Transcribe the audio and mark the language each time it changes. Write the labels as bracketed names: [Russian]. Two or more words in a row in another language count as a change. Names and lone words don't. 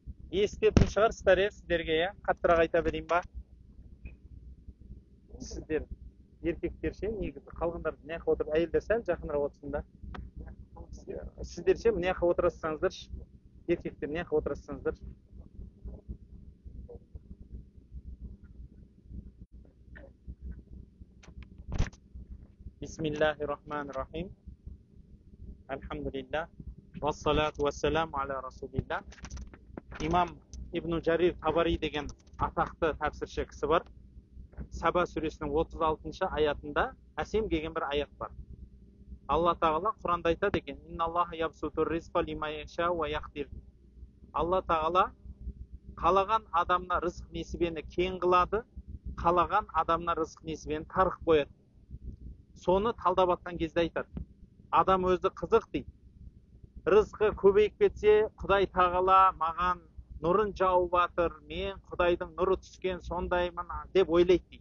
[Kazakh] Естетін шығарсыздар, сіздерге, қаттырақ айта берейін ба? Сіздер еркектер ше, негізі қалғандар мына жаққа отырып, әйелдер сәл жақынырақ отырсын да. Сіздер ше мына жаққа отырсаңыздар, еркектер мына жаққа отырсаңыздар. [Arabic] بسم الله الرحمن الرحيم. الحمد لله. والصلاة والسلام على رسول الله. [Kazakh] Имам Ибн Джарир Табари деген атақты тәпсірші кісі бар. Саба сүресінің 36 аятында әсем деген бір аят бар. Алла тағала Құранда айтады екен: [Arabic] "إن الله يبسط الرزق لمن يشاء ويقدر." [Kazakh] Алла тағала қалаған адамна рызық несібені кең қылады, қалаған адамна рызық несібені тарық қояды. Соны талдап атқан кезде айтады: адам өзі қызық дейді. Рызқы көбейіп кетсе, Құдай тағала маған нұрын жауып жатыр, мен Құдайдың нұры түскен сондаймын деп ойлайды дейді.